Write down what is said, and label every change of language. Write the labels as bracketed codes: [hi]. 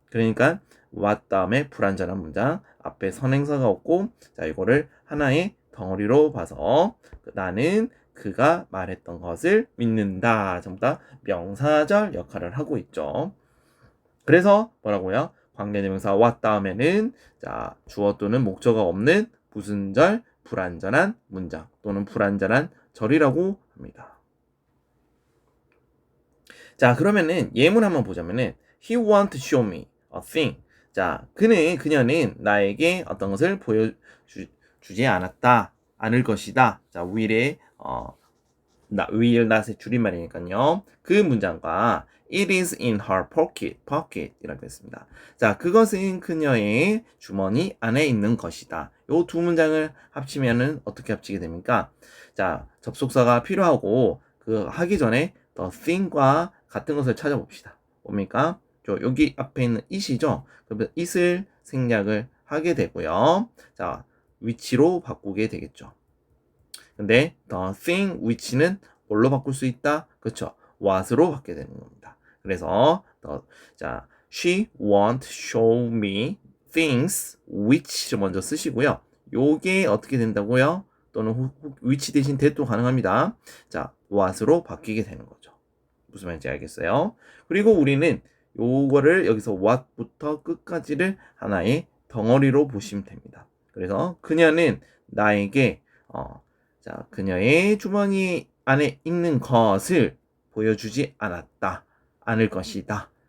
[ko] 그러니까 what 다음에 불완전한 문장 앞에 선행사가 없고 자 이거를 하나의 덩어리로 봐서 나는 그가 말했던 것을 믿는다. 전부 다 명사절 역할을 하고 있죠. 그래서 뭐라고요? 관계대명사 what 다음에는 자 주어 또는 목적어가 없는 무슨 절 불완전한 문장 또는 불완전한 절이라고 합니다. 자 그러면은 예문 한번 보자면은 [en] He want to show me a thing. [ko] 자 그녀는 나에게 어떤 것을 보여주지 않을 것이다. 자 will의 will not의 줄임말이니까요. [en] 그 문장과 It is in her pocket [ko] 이라고 했습니다. 자, 그것은 그녀의 주머니 안에 있는 것이다. 요 두 문장을 합치면은 어떻게 합치게 됩니까? 자, 접속사가 필요하고 그 하기 전에 the thing과 같은 것을 찾아봅시다. 뭡니까? 여기 앞에 있는 it이죠. 그러면 it을 생략을 하게 되고요. 자, 위치로 바꾸게 되겠죠. 근데 the thing which는 뭘로 바꿀 수 있다? 그렇죠. what으로 바뀌게 되는 겁니다. 그래서 자 [en] she won't show me things which를 [ko] 먼저 쓰시고요. 요게 어떻게 된다고요? 또는 which 대신 that도 가능합니다. 자 what으로 바뀌게 되는 거죠. 무슨 말인지 알겠어요? 그리고 우리는 요거를 여기서 what부터 끝까지를 하나의 덩어리로 보시면 됩니다. 그래서 그녀는 나에게 자, 그녀의 주머니 안에 있는 것을 보여주지 않을 것이다.